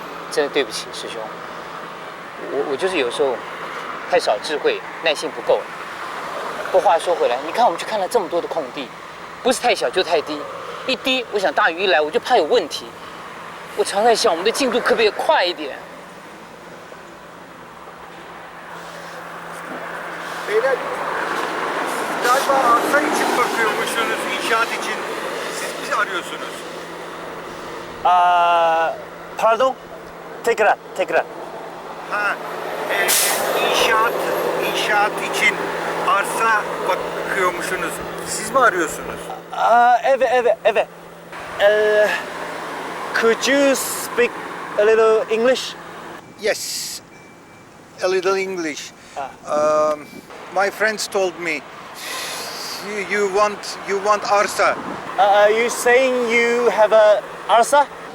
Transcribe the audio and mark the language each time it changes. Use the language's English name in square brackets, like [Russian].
[Chinese] 真的对不起师兄，我就是有时候太少智慧，耐心不够。不过话说回来，你看我们去看了这么多的空地，不是太小就太低，一低我想大雨一来我就怕有问题。我常在想我们的进度可不可以快一点。 [Turkish] Beyler, galiba arsa için bakıyormuşsunuz, inşaat için. Siz bizi arıyorsunuz. Pardon? Tekrar. Ha, inşaat için arsa bakıyormuşsunuz. Siz mi arıyorsunuz? Evet. [English] Could you speak a little English? Yes, a little English. My friends told me you want arsa. Are you saying you have a arsa?